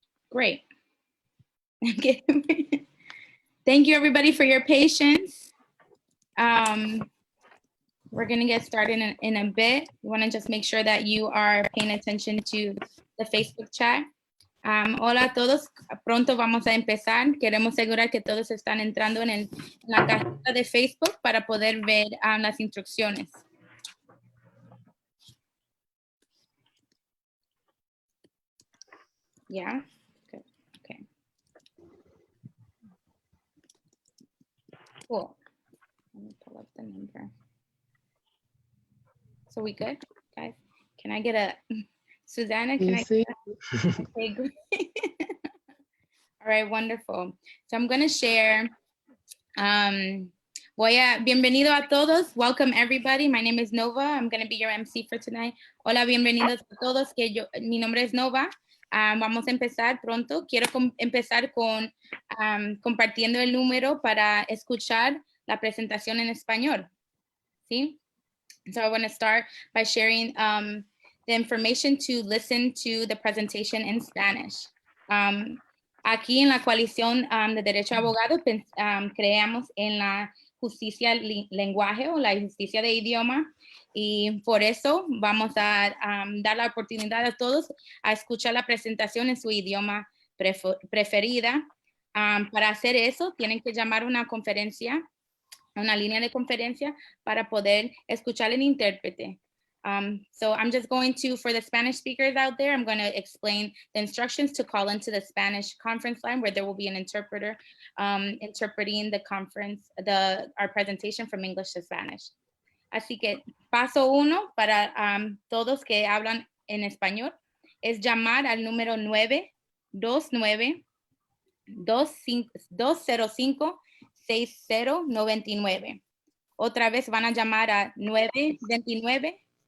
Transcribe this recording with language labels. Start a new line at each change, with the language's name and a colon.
English: great. Thank you everybody for your patience. We're gonna get started in a bit. We wanna just make sure that you are paying attention to the Facebook chat.
Spanish: Hola a todos, pronto vamos a empezar. Queremos asegurar que todos están entrando en la cajita de Facebook para poder ver las instrucciones.
English: Yeah, good, okay. Cool. Let me pull up the number. So we good, guys? Can I get a, Susanna, can I get a, okay, great. All right, wonderful. So I'm gonna share,
Spanish: bienvenido a todos.
English: Welcome everybody. My name is Nova. I'm gonna be your MC for tonight.
Spanish: Hola, bienvenidos a todos. Mi nombre es Nova. Vamos a empezar pronto. Quiero empezar con compartiendo el número para escuchar la presentación en español. ¿Sí?
English: So I want to start by sharing the information to listen to the presentation in Spanish.
Spanish: Aquí en la coalición de Derecho a Abogado creamos en la justicia lenguaje o la justicia de idioma. Y por eso vamos a dar la oportunidad a todos a escuchar la presentación en su idioma preferida. Para hacer eso, tienen que llamar una conferencia, una línea de conferencia para poder escuchar el intérprete.
English: So I'm just going to, for the Spanish speakers out there, I'm going to explain the instructions to call into the Spanish conference line where there will be an interpreter interpreting the conference, our presentation from English to Spanish.
Spanish: Así que paso 1 para todos que hablan en español es llamar al número 929-205-6099. Otra vez van a llamar a 929-205-6099.